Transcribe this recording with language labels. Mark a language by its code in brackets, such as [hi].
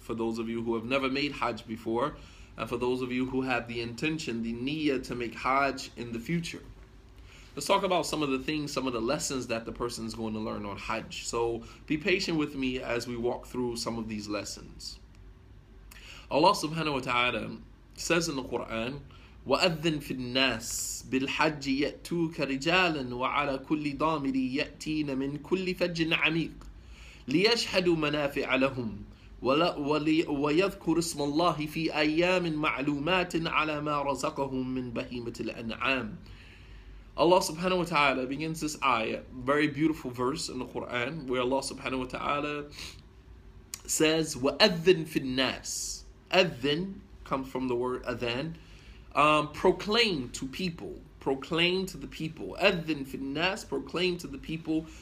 [en] For those of you who have never made Hajj before, and for those of you who have the intention, the niyyah to make Hajj in the future. Let's talk about some of the things, some of the lessons that the person is going to learn on Hajj. So be patient with me as we walk through some of these lessons. Allah subhanahu wa ta'ala says in the Quran, [ar] وأذن في الناس بالحج يأتوك رجالا وعلى كل ضامر يأتين من كل فج عميق ليشهدوا منافع لهم ويذكر اسم الله في أيام معلومات على ما رزقهم من بهيمة الأنعام. [en] Allah subhanahu wa ta'ala begins this ayah, very beautiful verse in the Quran, where Allah subhanahu wa ta'ala says, [ar] وَأَذِّن فِي النَّاسِ. [en] Adhin comes from the word adhan. Proclaim to people. Proclaim to the people. Adhin fi nas, proclaim to the people.